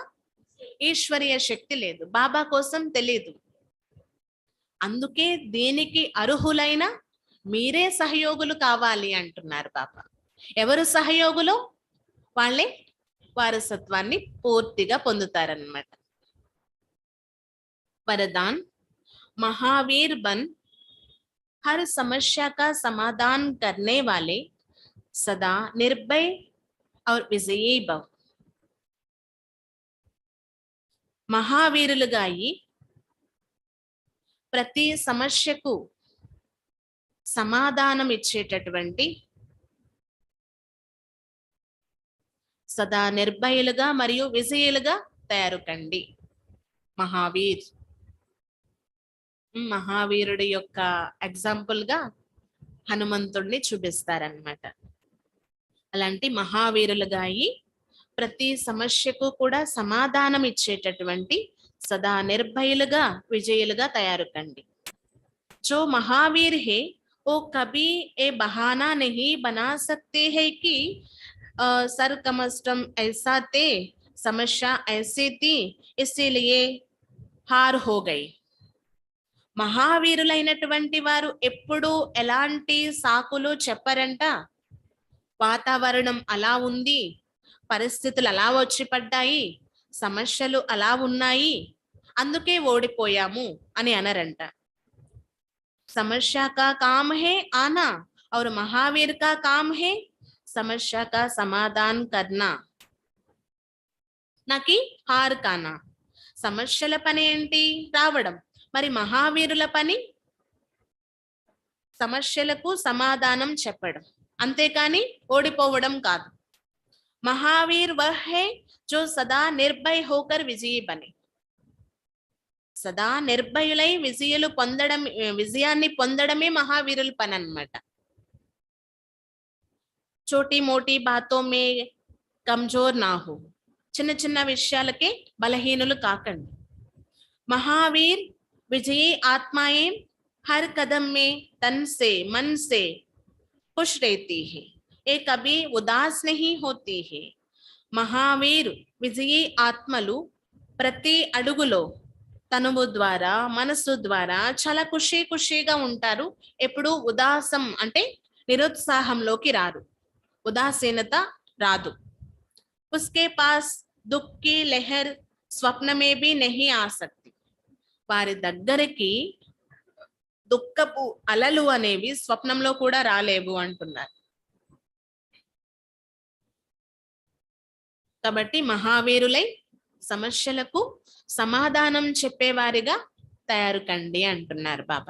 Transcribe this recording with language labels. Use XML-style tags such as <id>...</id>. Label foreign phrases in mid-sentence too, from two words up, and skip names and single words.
<te>ఈశ్వరీయ శక్తి లేదు, బాబా కోసం తెలియదు. అందుకే దీనికి అర్హులైన మీరే సహయోగులు కావాలి అంటున్నారు బాబా. ఎవరు సహయోగులు? వాళ్ళే వారసత్వాన్ని పూర్తిగా పొందుతారన్నమాట.</te> <hi>వరదాన్, महावीर बन हर समस्या का समाधान करने वाले सदा निर्भय और विजयी भव.</hi> <te>మహావీరులుగా అయి ప్రతి సమస్యకు సమాధానం ఇచ్చేటటువంటి, సదా నిర్భయులుగా మరియు విజయులుగా తయారు కండి. మహావీర్, మహావీరుడి యొక్క ఎగ్జాంపుల్ గా హనుమంతుడిని చూపిస్తారనమాట. అలాంటి మహావీరులుగా అయి ప్రతి సమస్యకు కూడా సమాధానం ఇచ్చేటటువంటి సదా నిర్భయులుగా విజయులుగా తయారు కండి.</te> <hi>जो महावीर है वो कभी ए बहाना नहीं बना सकते हैं कि सर कमस्टम ऐसा थे, समस्या ऐसी थी, इसीलिए हार हो गई.</hi> <te>మహావీరులైనటువంటి వారు ఎప్పుడు ఎలాంటి సాకులు చెప్పరంట. వాతావరణం అలా ఉంది, పరిస్థితులు అలా వచ్చి పడ్డాయి, సమస్యలు అలా ఉన్నాయి, అందుకే ఓడిపోయాము అని అనరంట.</te> <hi>समस्या का काम है आना और महावीर का काम है समस्या का समाधान करना, न कि हार खाना.</hi> <te>సమస్యల పని ఏంటి? రావడం. మరి మహావీరుల పని సమస్యలకు సమాధానం చెప్పడం, అంతేకాని ఓడిపోవడం కాదు.</te> <hi>महावीर वह है जो सदा निर्भय होकर विजयी बने.</hi> <te>సదా నిర్భయులై విజయాన్ని పొందడమే మహావీరుల పని అన్నమాట.</te> <hi>छोटी मोटी बातों में कमज़ोर ना हो,</hi> <te>చిన్న చిన్న విషయాలకే బలహీనులు కాకండి.</te> <hi>महावीर विजयी आत्माएं हर कदम में तन से मन से खुश रहती है, ये कभी उदास नहीं होती है.</hi> <te>మహావీర్ విజయీ ఆత్మలు ప్రతి అడుగులో తనువు ద్వారా మనసు ద్వారా చాలా ఖుషీగా ఉంటారు. ఎప్పుడు ఉదాసం అంటే నిరుత్సాహంలోకి రారు, ఉదాసీనత రాదు.</te> <hi>उसके पास दुःख की लहर स्वप्न में भी नहीं आ सकती,</hi> <te>వారి దగ్గరికి దుఃఖపు అలలు అనేవి స్వప్నంలో కూడా రాలేవు అంటున్నారు. కాబట్టి మహావీరులై సమస్యలకు సమాధానం చెప్పేవారిగా తయారు కండి అంటున్నారు బాబా.</te>